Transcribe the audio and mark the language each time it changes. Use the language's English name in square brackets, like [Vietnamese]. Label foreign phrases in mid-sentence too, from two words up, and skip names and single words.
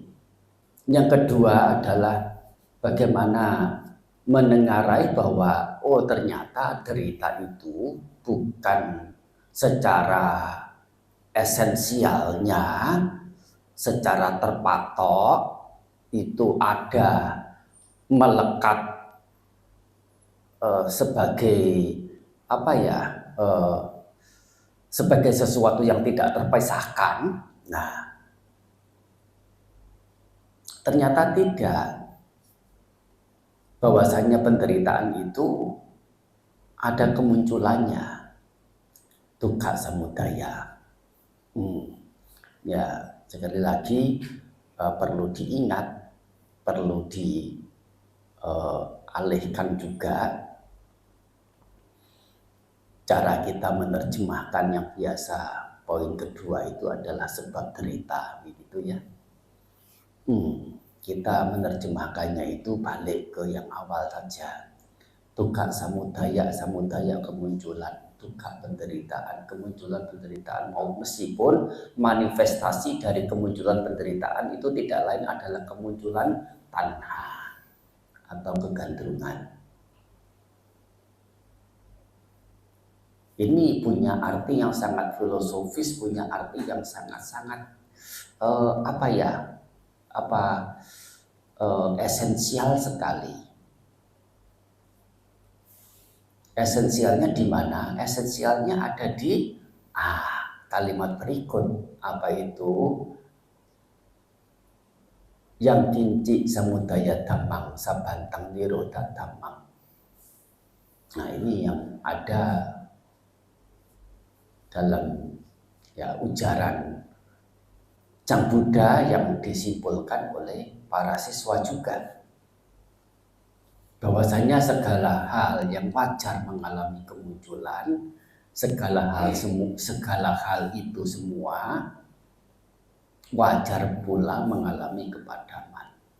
[Indonesian] Yang kedua adalah bagaimana menengarai bahwa ternyata derita itu bukan secara esensialnya, secara terpatok itu ada melekat sebagai sebagai sesuatu yang tidak terpisahkan. Nah, ternyata tidak. Bahwasanya penderitaan itu ada kemunculannya, [Pali] dukkha samudaya. [Indonesian] Ya, sekali lagi perlu diingat, perlu dialihkan juga cara kita menerjemahkan yang biasa. Poin kedua itu adalah sebab derita, begitu ya. Kita menerjemahkannya itu balik ke yang awal saja. [Pali] Dukkha samudaya, samudaya [Indonesian] kemunculan, dukkha penderitaan, kemunculan penderitaan. Meskipun manifestasi dari kemunculan penderitaan itu tidak lain adalah kemunculan tanha atau kegandrungan. Ini punya arti yang sangat filosofis, punya arti yang sangat-sangat esensial sekali. Esensialnya di mana? Esensialnya ada di kalimat berikut. Apa itu? [Pali] Yang kinci samudaya dhammang sabantang nirodha dhammang. [Indonesian] Nah, ini yang ada dalam ujaran Sang Buddha yang disimpulkan oleh para siswa juga, bahwasanya segala hal yang wajar mengalami kemunculan, segala hal itu semua wajar pula mengalami kepadaman.